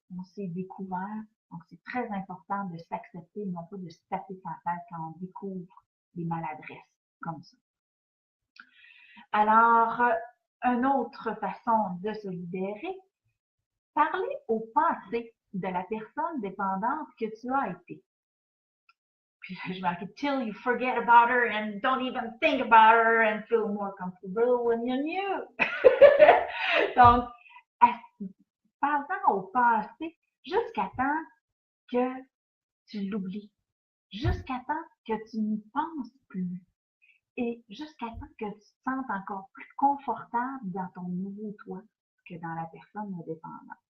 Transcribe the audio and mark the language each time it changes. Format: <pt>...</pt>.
<fr>On s'est découvert. Donc, c'est très important de s'accepter, non pas de se taper sa tête quand on découvre des maladresses comme ça. Alors, une autre façon de se libérer, parler au passé de la personne dépendante que tu as été. Puis je marquais,</fr> <en>till you forget about her and don't even think about her and feel more comfortable when you knew.</en> <fr>Donc, parle-en au passé jusqu'à temps que tu l'oublies, jusqu'à temps que tu n'y penses plus. Et jusqu'à temps que tu te sentes encore plus confortable dans ton nouveau toi que dans la personne indépendante.</fr>